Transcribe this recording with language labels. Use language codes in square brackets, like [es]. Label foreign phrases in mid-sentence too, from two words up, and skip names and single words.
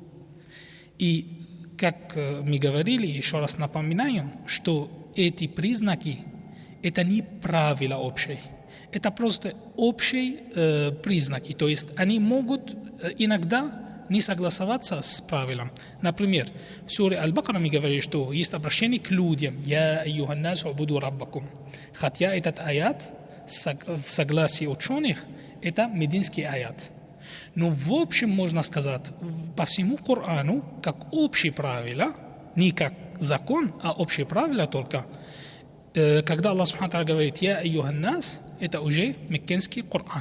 [ru] И как мы говорили, еще раз напоминаю, что эти признаки – это не правила общие, это просто общие признаки, то есть они могут иногда не согласоваться с правилом. Например, в суре Аль-Бакара мы говорили, что есть обращение к людям [ar] «يا أيها الناس اعبدوا ربكم». [ru] Хотя этот аят в согласии ученых это мединский аят. Но в общем можно сказать по всему Корану как общие правила, не как закон, а общие правила только. Когда [ar] الله سبحانه [ru] говорит [ar] «يا أيها الناس», [ru] это уже меккинский Коран.